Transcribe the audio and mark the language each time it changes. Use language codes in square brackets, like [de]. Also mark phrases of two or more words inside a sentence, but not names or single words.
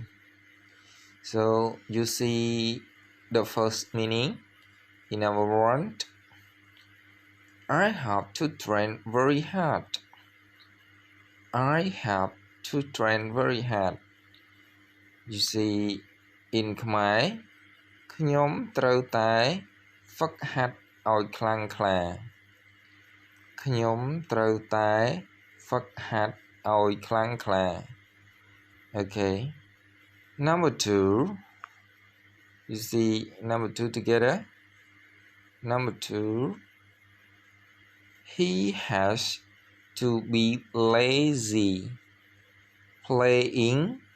[en] So you see the first meaning in our word. I have to train very hard. I have to train very hard. You see in Khmer [km] ខ្ញុំត្រូវតែហ្វឹកហាត់ឲ្យខ្លាំងក្លាខ្ញុំត្រូវតែហ្វឹកហាត់ឲ្យខ្លាំងក្លា [en] Okay, number 2. You see number 2 together. Number 2. He has to be lazy playing.